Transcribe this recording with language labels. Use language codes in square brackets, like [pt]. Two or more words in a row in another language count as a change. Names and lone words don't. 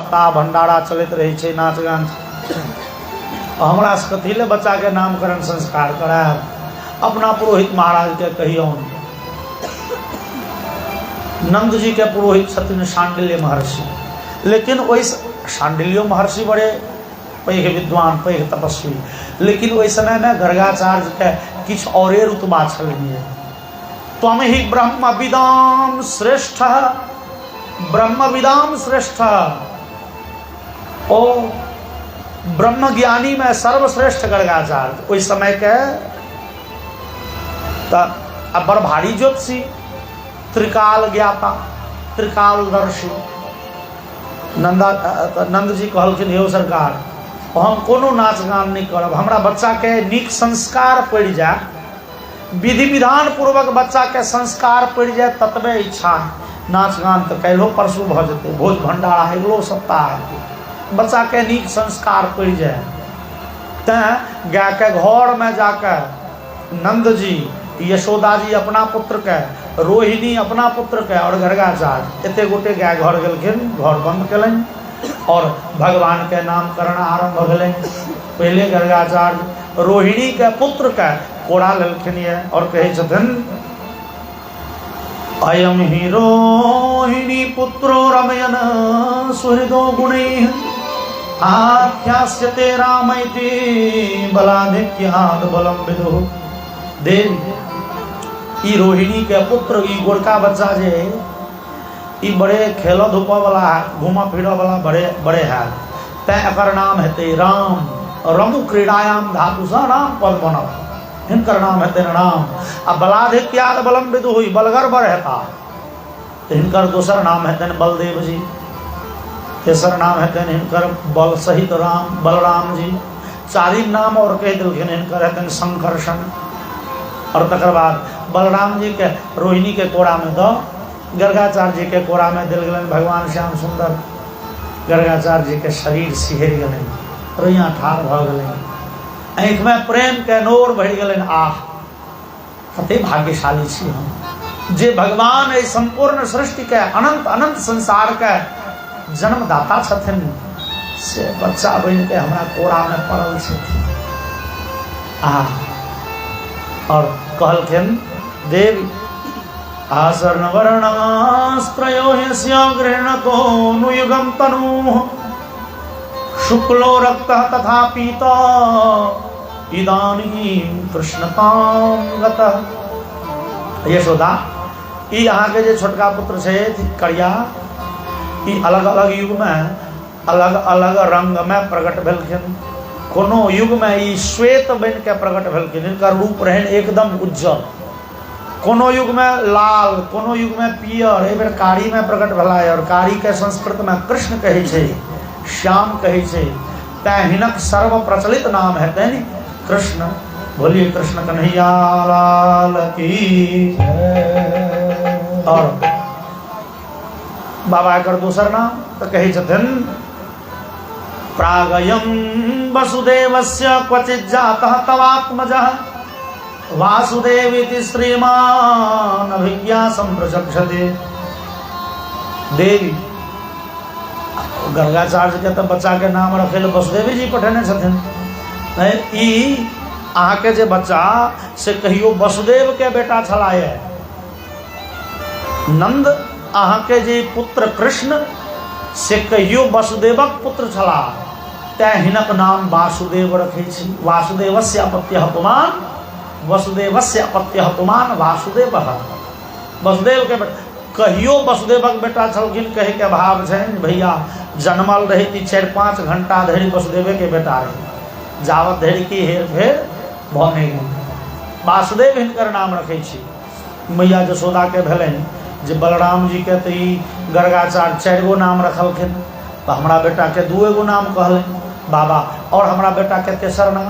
[mai] सप्ताह भंडारा चलते रहे छे, नाच गान। हमरा से कथी ले बच्चा के नामकरण संस्कार करायब? अपना पुरोहित महाराज के कहियो। नंद जी के पुरोहित छथिन शांडिल्य महर्षि, लेकिन वही शांडिल्य महर्षि बड़े पैघ विद्वान, पैघ तपस्वी, लेकिन वही समय में गर्गाचार्य के किछ औरे रुतबा छलनिए। [sa] त्वं हि ब्रह्म विदाम श्रेष्ठ, ब्रह्म विदाम श्रेष्ठ। [mai] ओ ब्रह्म ज्ञानी में सर्वश्रेष्ठ गर्गाचार्य उस समय के अब बड़ भारी ज्योतिषी, त्रिकाल ज्ञाता, त्रिकालदर्शी। नंद जी कहलखिन हे सरकार, हम कोनो नाच गान नहीं करब, हमरा बच्चा के नीक संस्कार पड़ जाए, विधि विधान पूर्वक बच्चा के संस्कार पड़ जाए ततबे इच्छा। नाच गान तो कैलो परसू भ जते, भोज भंडारा अगलो सप्ताह, बच्चा के नीक संस्कार पड़ जाए। तें गाय के घर में जाकर नंद जी, यशोदा जी अपना पुत्र के, रोहिणी अपना पुत्र के और गर्गाचार्य एते गोटे गाय घर गेलखिन, घर बंद कलन और भगवान के नामकरण आरंभ भेलै। पहले गर्गाचार्य रोहिणी के पुत्र के कोड़ा लेलखिन ये और कहे छथिन, [sa] अयम ही रोहिणी पुत्रो रमयन सुहृदो गुणैः आख्यास्यते रामैति बलाधिक्याद् बलम विदुः। [mai] देवी ई रोहिणी के पुत्र, ई गोरका बच्चा जे ई बड़े खेल धूप वाला, घूमा फिर वाला बड़े है, तैं एकर नाम हेते राम। [sa] रमु क्रीड़ायाम [mai] धातु सा राम पद बनल, हिनकर नाम हेते राम। आ [sa] बलाधिक्याद बलम विदु [mai] हुई, बलगर बर हेता, तो हिनकर दोसर नाम हेतन बलदेव जी, तेसर नाम हेतन हिनकर बल सहित राम बलराम जी, चारिम नाम और कह दिलखिन हिनकर हेतन संकर्षण। और तकर बाद बलराम जी के रोहिणी के कोड़ा में दो, गर्गाचार्य जी के कोड़ा में दिल गलन भगवान श्याम सुंदर। गर्गाचार्य जी के शरीर सिहर गलन, रोइया ठाड़ भ गलन, आँख में प्रेम के नोर बढ़ गलन। आह कते भाग्यशाली छी हम जे भगवान ए संपूर्ण सृष्टि के, अनंत अनंत संसार के जन्मदाता छथिन, से बच्चा बन के हमरा कोड़ा में पड़ल छथिन। आह और कहलखिन देवी, [sa] आसर्ण वर्णास्त्रयो ह्यस्य गृह्णतो नुयुगं तनुः शुक्लो रक्तः तथा पीता इदानीं कृष्णतां गतः। [mai] यशोदा, ई अहाँ के जे छोटका पुत्र छथि करिया, ई अलग अलग युग में अलग अलग रंग में प्रकट भेलखिन। कोनो युग में ई श्वेत बन के प्रकट भेलखिन, इनकर रूप रहन एकदम उज्जवल। कोनो युग में लाल, कोनो युग में पियर, एहि बेर कारी में प्रकट भेला। और कारी के संस्कृत में कृष्ण कहे छे, श्याम कहे छे, तैं हिनक सर्व प्रचलित नाम हेतनि कृष्ण। बोलिए कृष्ण कन्हैया लाल की। और बाबा एकर दोसर नाम तो कहे छथिन, [sa] प्रागयं वसुदेवस्य क्वचित् जातः तवात्मजः वासुदेवेति श्रीमान् अभिज्ञासं प्रचक्षते। [mai] देवी, गर्गाचार्य के तो बच्चा के नाम रखेल वसुदेव जी पठेने छथिन। ई अहाँ के जे बच्चा से कहियो वसुदेव के बेटा छलाए। नंद अहाँ के जे पुत्र कृष्ण से कहियो वसुदेवक पुत्र छला, तैं हिनक नाम वासुदेव रखे छी। [sa] वासुदेवस्य अपत्यः पुमान्, वसुदेवस्य अपत्यः पुमान् वासुदेवः। [mai] वसुदेव के कहियो वसुदेवक बेटा छलखिन कहे के भाव छै भैया, जन्मल रही थी 4-5 घंटा धरि वसुदेव के बेटा रही, जावत धरि की हेर फेर भ नहीं गेल। वासुदेव हिनकर नाम रखे छी। मैया जशोदा के भेलनि जे बलराम जी के तो गर्गाचार्य 4 गो नाम रखलखिन, तो हमारा बेटा के 2 गो नाम कहलनि बाबा, और हमारा बेटा के तेसर नाम।